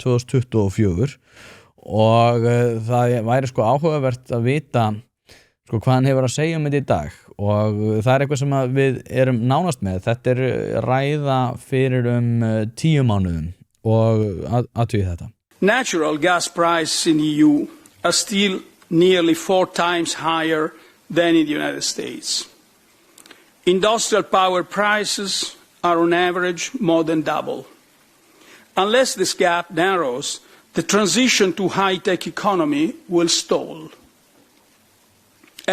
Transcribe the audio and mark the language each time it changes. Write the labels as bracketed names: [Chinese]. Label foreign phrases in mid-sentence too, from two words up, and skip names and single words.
[Icelandic] 2024 og það væri áhugavert að vita hvað hann hefur að segja þetta í dag og það eitthvað sem við erum nánast með, þetta ræða fyrir 10 mánuðum og athugið þetta. [English] Natural gas prices in the EU are still nearly 4 times higher than in the United States. Industrial power prices are on average more than double. Unless this gap narrows, the transition to high-tech economy will stall.